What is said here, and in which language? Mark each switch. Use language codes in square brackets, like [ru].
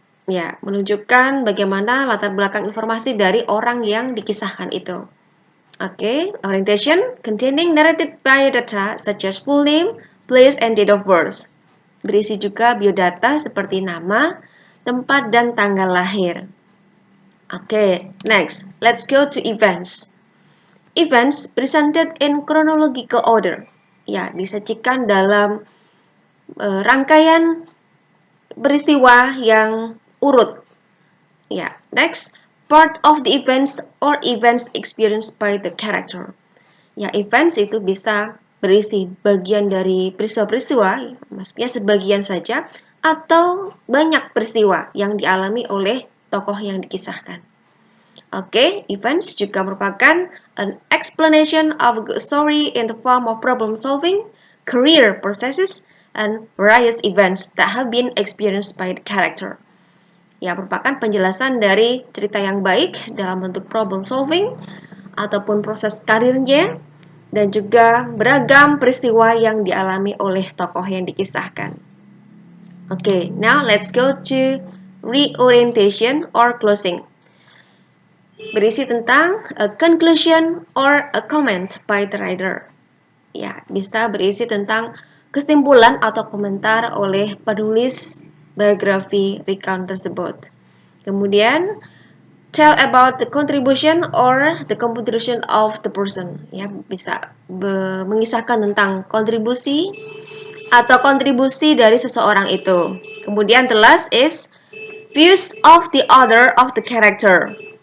[id] Ya, menunjukkan bagaimana latar belakang informasi dari orang yang dikisahkan itu. [en] Okay, orientation containing narrated biodata such as full name, place, and date of birth. [id] Berisi juga biodata seperti nama, tempat, dan tanggal lahir. [en] Okay, next, let's go to events. Events presented in chronological order. [id] Ya, disajikan dalam rangkaian peristiwa yang urut. [en] Ya, next, part of the events or events experienced by the character. [id] Ya, events itu bisa berisi bagian dari peristiwa-peristiwa, maksudnya sebagian saja, atau banyak peristiwa yang dialami oleh tokoh yang dikisahkan. [en] Oke, [id] events juga merupakan [en] an explanation of a story in the form of problem solving, career processes, and various events that have been experienced by the character. [id] Ya, merupakan penjelasan dari cerita yang baik dalam bentuk problem solving ataupun proses karirnya dan juga beragam peristiwa yang dialami oleh tokoh yang dikisahkan. [en] Okay, now let's go to reorientation or closing. [id] Berisi tentang [en] a conclusion or a comment by the writer. [id] Ya, bisa berisi tentang kesimpulan atau komentar oleh penulis biography recount tersebut. Kemudian, [en] tell about the contribution or the contribution of the person. [id] Ya, bisa mengisahkan tentang kontribusi atau kontribusi dari seseorang itu. Kemudian [en] the last is views of the author of the character.